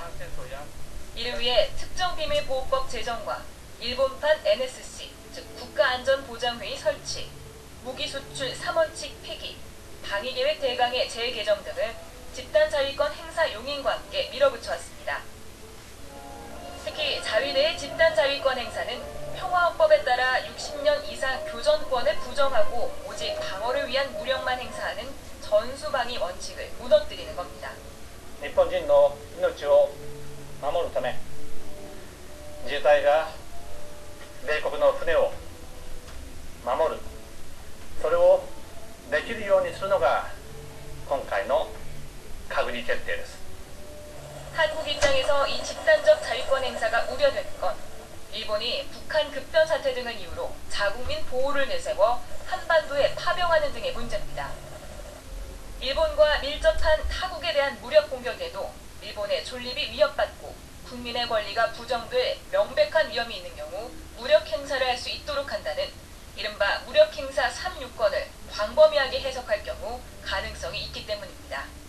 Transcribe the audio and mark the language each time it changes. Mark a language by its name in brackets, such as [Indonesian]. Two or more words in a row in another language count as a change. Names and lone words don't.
[Korean] 이를 위해 특정비밀보호법 제정과 일본판 NSC, 즉 국가안전보장회의 설치, 무기수출 3원칙 폐기, 방위계획 대강의 재개정 등을 집단자위권 행사 용인과 함께 밀어붙여왔습니다. 특히 자위대의 집단자위권 행사는 평화헌법에 따라 60년 이상 교전권을 부정하고 오직 방어를 위한 무력만 행사하는 전수방위 원칙을 무너뜨리는 겁니다. [Japanese] 日本人の命を守るため自衛隊が米国の船を守る、それをできるようにするのが今回の閣議決定です。 [Korean] 한국 입장에서 이 집단적 자위권 행사가 우려되는 건 일본이 북한 급변 사태 등을 이유로 자국민 보호를 내세워 한반도에 파병하는 등의 문제입니다. 일본과 밀접한 타국에 대한 무력 공격에도 일본의 존립이 위협받고 국민의 권리가 부정될 명백한 위험이 있는 경우 무력 행사를 할 수 있도록 한다는 이른바 무력 행사 3유권을 광범위하게 해석할 경우 가능성이 있기 때문입니다.